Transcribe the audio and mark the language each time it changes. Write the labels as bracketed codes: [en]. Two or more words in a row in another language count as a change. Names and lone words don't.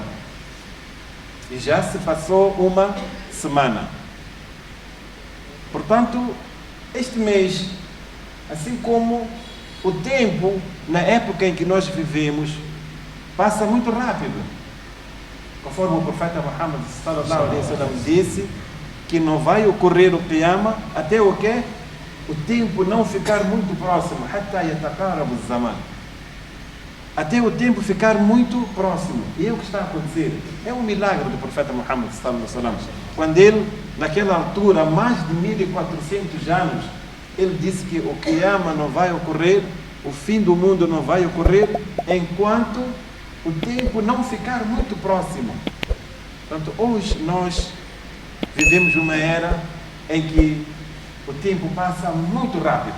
[pt] E já se passou uma semana. Portanto, este mês, assim como o tempo na época em que nós vivemos, passa muito rápido. Conforme o profeta Muhammad [ar] صلى الله عليه وسلم [pt] disse, que não vai ocorrer o Qiyamah até o quê? O tempo não ficar muito próximo. [ar] حتى يتقارب زمان. [pt] Até o tempo ficar muito próximo. E é o que está a acontecer. É um milagre do profeta Muhammad [ar] صلى الله عليه وسلم. [pt] Quando ele, naquela altura, mais de 1400 anos, ele disse que o Qiyamah não vai ocorrer, o fim do mundo não vai ocorrer, enquanto o tempo não ficar muito próximo. Portanto, hoje nós vivemos uma era em que o tempo passa muito rápido.